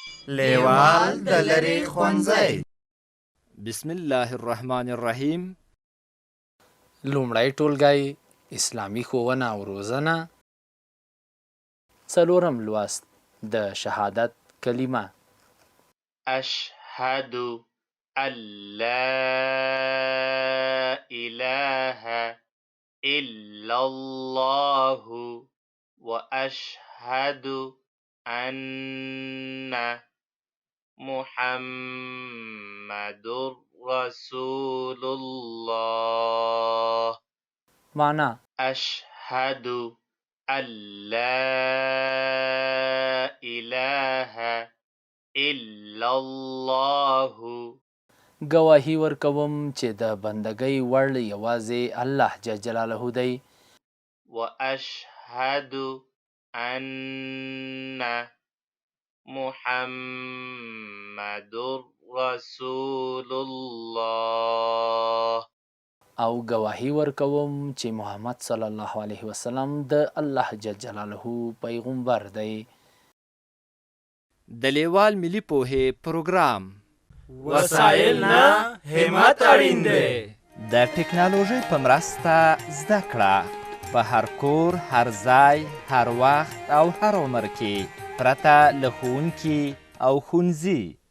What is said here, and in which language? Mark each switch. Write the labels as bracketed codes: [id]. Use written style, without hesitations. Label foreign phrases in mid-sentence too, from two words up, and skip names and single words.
[ps] لیوال د لرې ښوونځی. [ar] بسم الله الرحمن الرحیم. [ps] لومړی ټولګی اسلامي ښوونه او روزنه. څلورم لوست د شهادت کلمه. [ar] أشهد أن لا إله إلا الله وأشهد أن محمد رسول الله. [ps] معنا: [ar] أشهد أن لا إله إلا الله. [ps] ګواهي ورکوم چې د بندګۍ وړ یوازې [ar] الله جل جلاله [ps] دی. [ar] وأشهد أن محمد رسول الله. [ps] او ګواهي ورکوم چې محمد [ar] صلی الله علیه وسلم [ps] د [ar] الله جل جلاله [ps] پیغمبر دی. د لیوال ملي پوهې پروګرام. وسایل نه همت اړین دی. د ټکنالوژۍ په مرسته زده کړه په هر کور، هر ځای، هر وخت او هر عمر کې پرته له ښوونکي او ښوونځي.